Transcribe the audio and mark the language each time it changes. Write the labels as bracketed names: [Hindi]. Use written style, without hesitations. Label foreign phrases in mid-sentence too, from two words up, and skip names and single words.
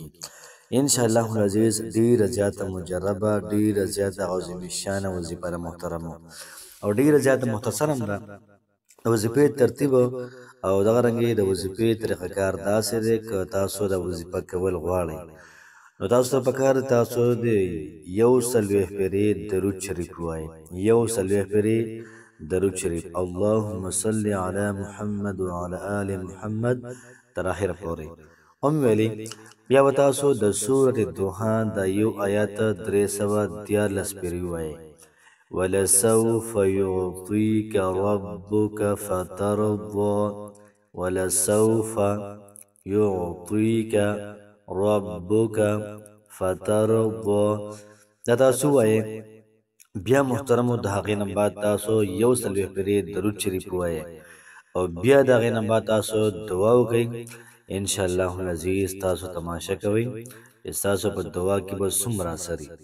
[Arabic] ان شاء الله العزیز [Pashto] ډیره زیاته مجربه ډیره زیاته عظیم الشان وظیفه محترم او ډیره زیاته مختصر هم ده. د وظیفې ترتیب او دغه رنګې د وظیفې طریقه کار داسې دی که تاسو د وظیفه کول غواړئ نو تاسو ته پکار تاسو د 140 پیرې درود شریف ووایئ. 140 پیرې درود شریف [Arabic] اللهم صل علی محمد وعلى آل محمد [Pashto] تر اخره پورې هم ویلي. بیا به تاسو د سورۃ الضحی د یو آیات 314 پیرې ووایئ. [Arabic] ولسوف يعطيك ربك فترضى ولسوف يعطيك ربك فترضى دا تاسو وایئ. [Pashto] بیا محترمو د هغې نه بعد تاسو 140 پیرې درود شریف ووایئ او بیا د هغې نه بعد تاسو دعا وکئ. [Arabic] ان شاء الله العزیز [Pashto] تاسو تماشا کوئ چې تاسو په دعا کې به څومره اثر وي.